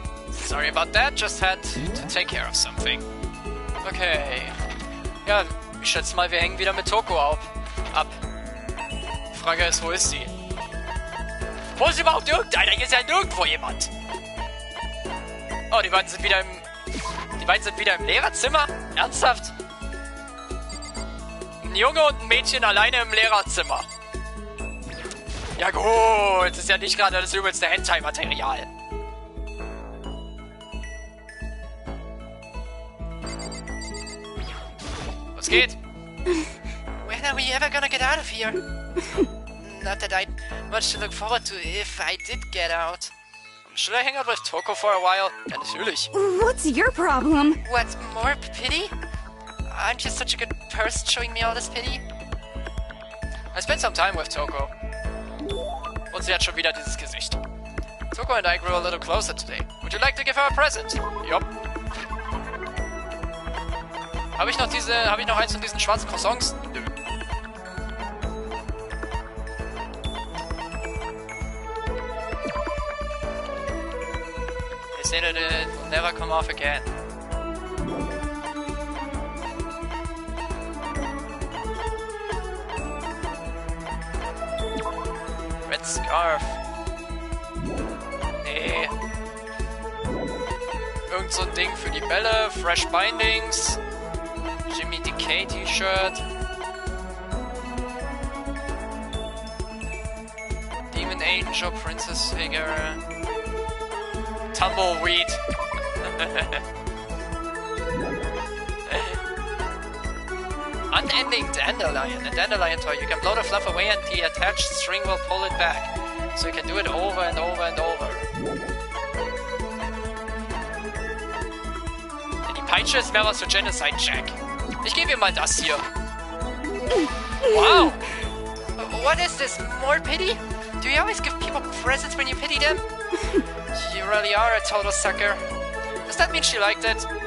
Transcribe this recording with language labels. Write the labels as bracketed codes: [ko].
[en] Sorry about that, just had to take care of something. Okay. [de] Ja, ich schätze mal, wir hängen wieder mit Toko ab. Die Frage ist, wo ist sie? Wo ist überhaupt irgendeiner? Hier ist ja nirgendwo jemand. Oh, die beiden sind wieder im Lehrerzimmer? Ernsthaft? Ein Junge und ein Mädchen alleine im Lehrerzimmer. Ja gut, das ist ja nicht gerade das übelste Hentai-Material. Was geht? [en] When are we ever gonna get out of here? not that I'd much to look forward to if I did get out. Should I hang out with Toko for a while? [de] Ja, natürlich. [en] What's your problem? What, more pity? Aren't you such a good person showing me all this pity? I spent some time with Toko. [de] Und sie hat schon wieder dieses Gesicht. [en] Toko and I grew a little closer today. Would you like to give her a present? Yup. [de] Habe ich noch eins von diesen schwarzen Croissants? Nö. [en] They say that it will never come off again. Red Scarf. [de] Nee. Irgend so ein Ding für die Bälle, Fresh Bindings, Jimmy Decay T-Shirt, Demon Angel, Princess Figure, Tumbleweed. [en] Unending Dandelion. A dandelion toy. You can blow the fluff away and the attached string will pull it back. So you can do it over and over and over. [de] Die Peitsche ist mehr was für Genocide Jack. Ich gebe ihr mal das hier. [en] Wow! What is this? More pity? Do you always give people presents when you pity them? You really are a total sucker. Does that mean she liked it?